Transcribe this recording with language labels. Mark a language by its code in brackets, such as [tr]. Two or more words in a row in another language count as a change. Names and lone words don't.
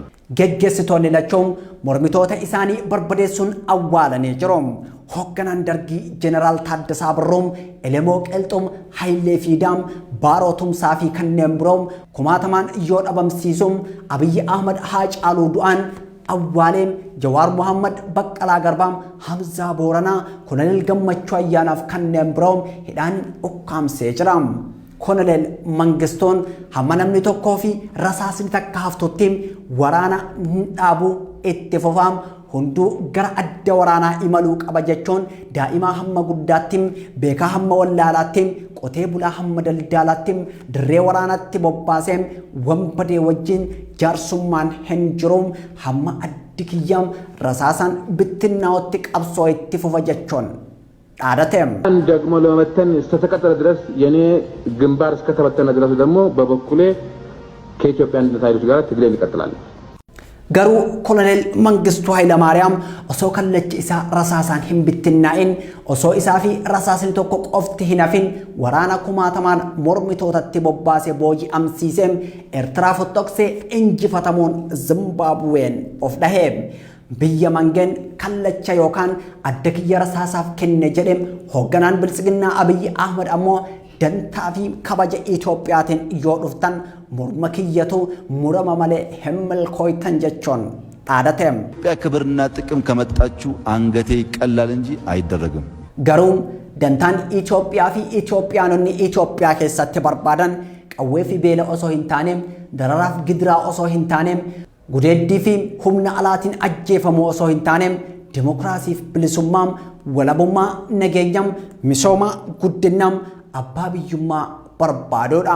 [om] ገገስቶን ለቾም ሞርሚቶታ ኢሳኒ በርበዴሱን አዋላኔ ጅሮም ሆገናን ደርጊ ጀነራል ታደሳ ብሮም ኤሌሞ ቀልጦም ኃይሌ ፊዳም ባሮቱም ሳፊ ከነምብሮም ኩማተማን ይወዳበም ሲሱም አብይ አህመድ ሃጫሉ ዱአን awwaleem Jawaar Muhammad Baqqalaa Garbaam Hamzaa Booranaa Koloneel Gammachuu Ayyaanaaf kanneen biroom hidhaan ukkaamsee jira. Koloneel Mangistoon hamma namni tokkoo fi rasaasni takka haftuttiin waraana dhaabuu itti fufaam hunduu gara adda waraanaa imaluu qaba jechuun daa'imaa hamma guddaattiin beekaa hamma wallaalaattiin qotee bulaa hamma daldaalaattiin dirree waraanaatti bobbaaseem wambadee wajjin jaarsummaan hin jiruum hamma addi kiyyaam rasaasan bittinnaa'otti qabsoo itti fufa jechuun dhaadateem. [am] ደግሞ ለመመተን እስከተቀጠለ ድረስ የኔ ግንባር እስከተበተነ ድረስ ደግሞ በበኩሌ ከኢትዮጵያ አንድነት ኃይሎች ጋር ትግሌን እቀጥላለሁ። [om] Garuu Koloneel Mangistuu Hayilamaariyaam osoo kallachi isaa rasaasaan hin bittinnaa'in osoo isaa fi rasaasni tokko qofti hin hafin waraana kumaatamaan mormitootatti bobbaasee booji'amsiiseem Eertiraa fottoqsee injifatamuun Zimbaabuween of dhaheem. Biyya mangeen kallacha yookaan adda kiyya rasaasaaf kenne jedhem hoogganaan bilisiginnaa Abiyyi Ahmad ammoo dantaa fi kabaja Itoophiyaatiin yoo dhuftan morma kiyyatu murama malee hemmelkoytan jechuun dhaadateem. [am] ክብርና ጥቅም ከመጣችሁ አንገቴ ይቀላል እንጂ አይደረግም። [om] Garuu dantaan Itoophiyaa fi Itoophiyaanonni Itoophiyaa keessatti barbaadan qawwee fi beela osoo hin taaneem dararaaf gidiraa osoo hin taaneem gudeeddii fi humna alaatiin ajjeefamuu osoo hin taaneem dimokiraasiif bilisummaam walabummaa nageenyam misooma guddinam abbaa biyyummaa barbaadoodhaam.